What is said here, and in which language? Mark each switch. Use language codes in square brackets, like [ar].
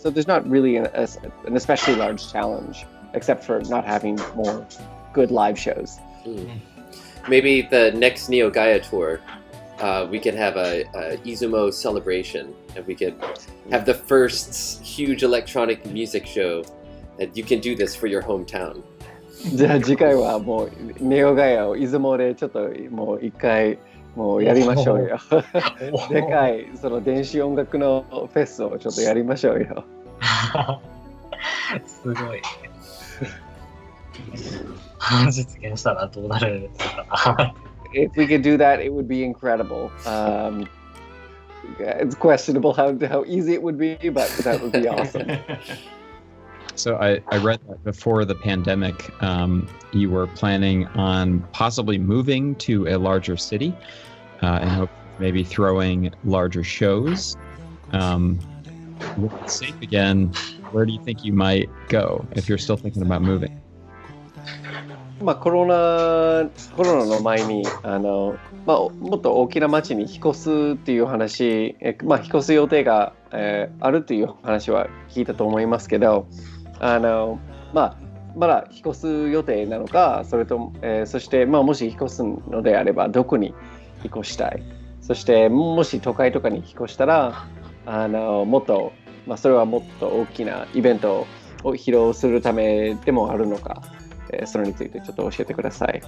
[en] So there's not really an especially large challenge, except for not having more good live shows. Maybe the next Neo-Gaya tour, we could have a Izumo celebration, and we could have the first huge electronic music show that you can do this for your hometown. [ja] じゃあ次回はもうネオガヤを出雲でちょっともう一回もうやりましょうよ。でかいその電子音楽のフェスをちょっとやりましょうよ。すごい。実現したらどうなるんですか？ [en] If we could do that, it would be incredible. It's questionable how easy it would be, but that would be awesome. So I read that before the pandemic, you were planning on possibly moving to a larger city and hope maybe throwing larger shows. With it safe again, where do you think you might go if you're still thinking about moving? [ja] コロナの前にもっと大きな町に引っ越すっていう話、引っ越す予定が、あるっていう話は聞いたと思いますけど、まだ引っ越す予定なのか、それとそしてもし引っ越すのであればどこに引っ越したい、そしてもし都会とかに引っ越したらもっと、それはもっと大きなイベントを披露するためでもあるのか、それについてちょっと教えてください。